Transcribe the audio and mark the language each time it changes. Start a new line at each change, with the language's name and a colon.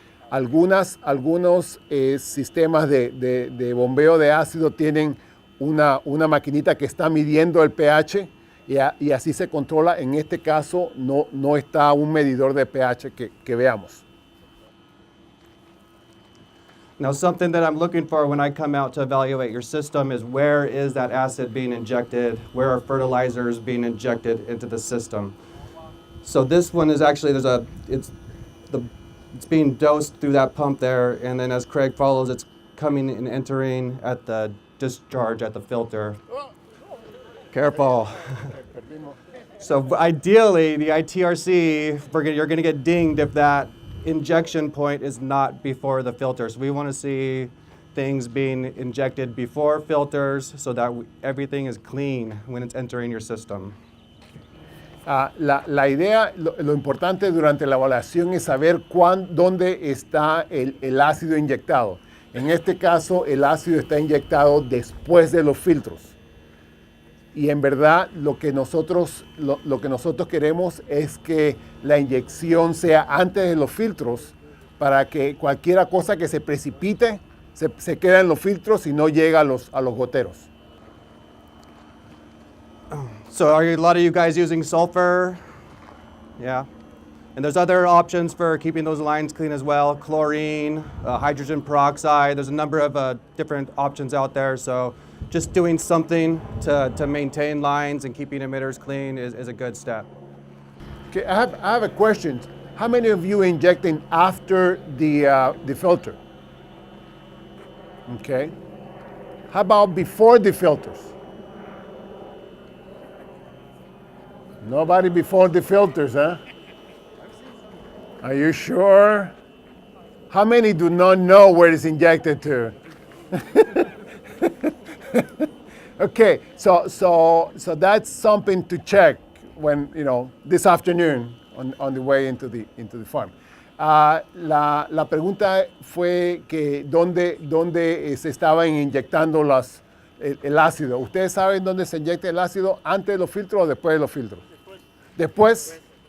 Spanish: Algunos sistemas de bombeo de ácido tienen una maquinita que está midiendo el pH y así se controla. En este caso no está un medidor de pH que veamos.
English: Now, something that I'm looking for when I come out to evaluate your system is where is that acid being injected? Where are fertilizers being injected into the system? So this one is actually it's being dosed through that pump there, and then as Craig follows, it's coming and entering at the discharge at the filter. Careful. So ideally, the ITRC, you're going to get dinged if that injection point is not before the filter. So we want to see things being injected before filters so that everything is clean when it's entering your system.
Spanish: La idea, lo importante durante la evaluación es saber dónde está el ácido inyectado. En este caso, el ácido está inyectado después de los filtros. Y en verdad, lo que nosotros queremos es que la inyección sea antes de los filtros para que cualquier cosa que se precipite se queda en los filtros y no llega a los goteros.
English: So are a lot of you guys using sulfur? Yeah. And there's other options for keeping those lines clean as well. Chlorine, hydrogen peroxide. There's a number of different options out there. So just doing something to maintain lines and keeping emitters clean is a good step. Okay, I have a question. How many of you injecting after the filter? Okay. How about before the filters? Nobody before the filters, huh? Are you sure? How many do not know where it's injected to? Okay, so that's something to check when, this afternoon on the way into the farm.
Spanish: La pregunta fue que dónde se estaban inyectando el ácido. ¿Ustedes saben dónde se inyecta el ácido? ¿Antes de los filtros o después de los filtros? Después.